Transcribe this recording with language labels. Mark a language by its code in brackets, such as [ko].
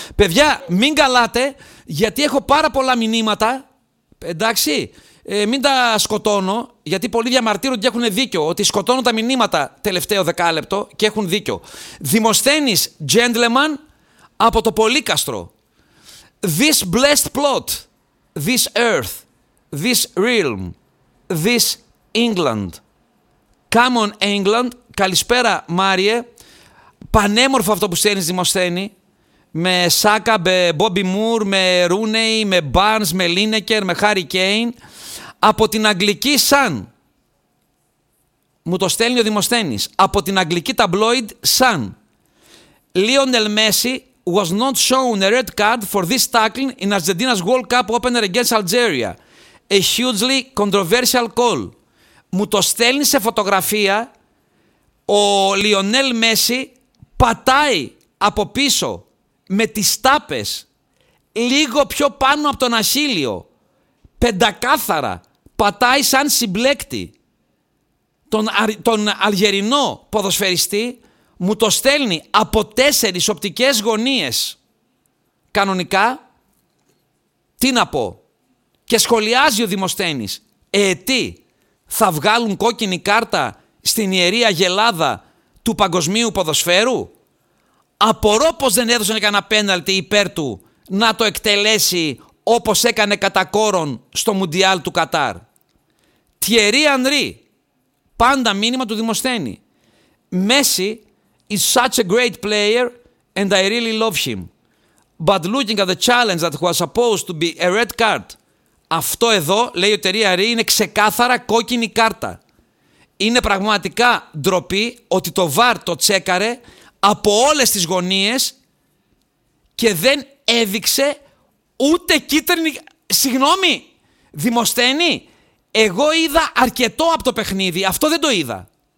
[el] Παιδιά, μην καλάτε, γιατί έχω πάρα πολλά μηνύματα. Εντάξει, μην τα σκοτώνω, γιατί πολλοί διαμαρτύρονται και έχουν δίκιο. Ότι σκοτώνω τα μηνύματα τελευταίο δεκάλεπτο και έχουν δίκιο. Δημοσθένης gentleman από το Πολύκαστρο. [en] This blessed plot, this earth, this realm, this England. Come on England. [el] Καλησπέρα Μάριε. Πανέμορφο αυτό που στέλνεις, Δημοσθένη. Με Σάκα, με Μπόμπι Μουρ, με Ρούνεϊ, με Μπάρνς, με Λίνεκερ, με Χάρι Κέιν. Από την αγγλική Sun. Μου το στέλνει ο Δημοσθένης. Από την αγγλική ταμπλόιντ Sun. [en] Lionel Messi was not shown a red card for this tackling in Argentina's World Cup opener against Algeria. A hugely controversial call. [el] Μου το στέλνει σε φωτογραφία ο Λιονέλ Μέση πατάει από πίσω με τις τάπες λίγο πιο πάνω από τον αχίλιο. Πεντακάθαρα πατάει σαν συμπλέκτη τον Αλγερινό ποδοσφαιριστή. Μου το στέλνει από 4 οπτικές γωνίες. Κανονικά, τι να πω. Και σχολιάζει ο Δημοσθένης. Τι. Θα βγάλουν κόκκινη κάρτα στην ιερή αγελάδα του παγκοσμίου ποδοσφαίρου. Απορώ πως δεν έδωσαν κανένα πέναλτι υπέρ του να το εκτελέσει όπως έκανε κατά κόρον στο Μουντιάλ του Κατάρ. Thierry Henry, πάντα μήνυμα του Δημοσθένη. [en] Messi is such a great player and I really love him. But looking at the challenge that was supposed to be a red card. [el] Αυτό εδώ, λέει ο Thierry Henry, είναι ξεκάθαρα κόκκινη κάρτα. Είναι πραγματικά ντροπή ότι το VAR το τσέκαρε από όλες τις γωνίες και δεν έδειξε ούτε κίτρινη... Συγγνώμη, Δημοσθένη, εγώ είδα αρκετό από το παιχνίδι. Αυτό δεν το είδα.